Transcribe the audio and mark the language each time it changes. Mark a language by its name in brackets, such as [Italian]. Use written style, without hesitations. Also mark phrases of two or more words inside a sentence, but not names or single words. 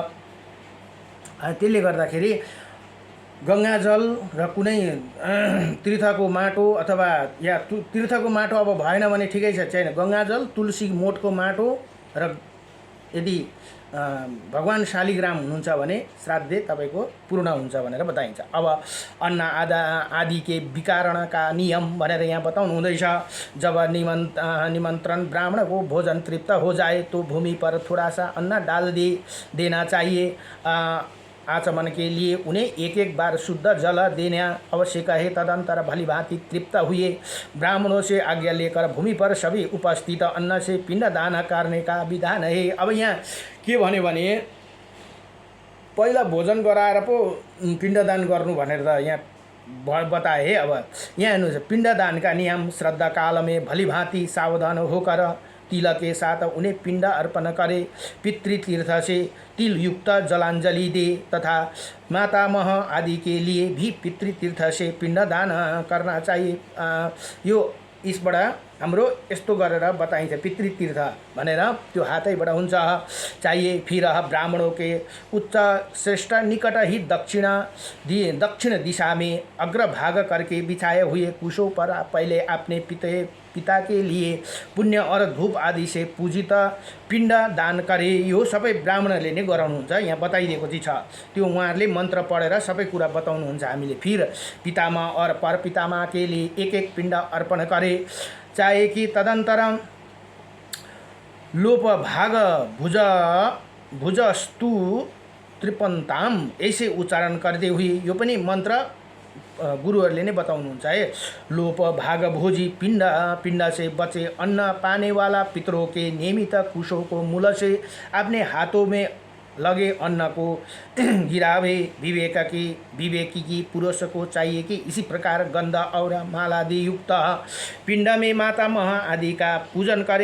[Nepali] त्यसले गर्दाखेरि गङ्गाजल र कुनै तीर्थको माटो अथवा या तीर्थको माटो अब भएन भने ठिकै छ, छैन, गङ्गाजल, तुलसी मोठको माटो र यदि भगवान शालिग्राम हुनुहुन्छ भने श्राद्ध तपाईँको पूर्ण हुन्छ भनेर बताइन्छ। अब [Hindi] अन्न आदि के विकारण का नियम [Nepali] भनेर यहाँ बताउनु हुँदैछ। [Hindi] जब निमन्त्रण ब्राह्मण को भोजन तृप्त हो जाए तो भूमि पर थोड़ा सा अन्न डाल देना चाहिए। आचमन के लिए उन्हें एक बार शुद्ध जल देना आवश्यक है। तदंतर भली भांति तृप्त हुए ब्राह्मणों से आज्ञा लेकर भूमि पर सभी उपस्थित अन्न से पिंड दान करने का विधान है। [Nepali] अब यहाँ के भन्यो भने पहिला भोजन गराएर पो पिण्डदान गर्नु भनेर त यहाँ बताए है। अब यहाँ हेर्नुहोस्, [Hindi] पिण्डदान का नियम श्रद्धा काल में भली भांति सावधान होकर तिल के साथ उन्हें पिंड अर्पण करे, पितृतीर्थ से तिल युक्त जलांजलि दे तथा मातामह आदि के लिए भी पितृतीर्थ से पिंडदान करना चाहिए। [Nepali] यो इसबाट हाम्रो यस्तो गरेर बताइन्छ पितृतीर्थ भनेर, त्यो हातैबाट हुन्छ चाहिए। [Hindi] फिर ब्राह्मणों के उच्च श्रेष्ठ निकट ही दक्षिण दिशा में अग्रभाग करके बिछाए हुए कुशों पर पहले अपने पिता के लिए पुण्य और धूप आदि से पूजित पिण्ड दान करे। [Nepali] यो सबै ब्राह्मणहरूले नै गराउनुहुन्छ, यहाँ बताइदिएको चाहिँ छ। त्यो उहाँहरूले मन्त्र पढेर सबै कुरा बताउनुहुन्छ हामीले। [Hindi] फिर पितामा और पर पितामा के लिए एक पिण्ड अर्पण करे चाहे कि तदंतर लोप भाग भुजस्तु त्रिपन्ताम ऐसे उच्चारण करते हुए, [Nepali] यो पनि मन्त्र गुरुहरूले नै बताउनुहुन्छ है। [Hindi] लोप भाग भोजी पिंड से बचे अन्न पाने वाला पितरों के नियमित कुशों को मूल से अपने हाथों में लगे अन्न को गिरावे विवेकी की पुरुष को चाहिए कि इसी प्रकार गंध और मालादि युक्त पिंड में माता महा आदि का पूजन करे।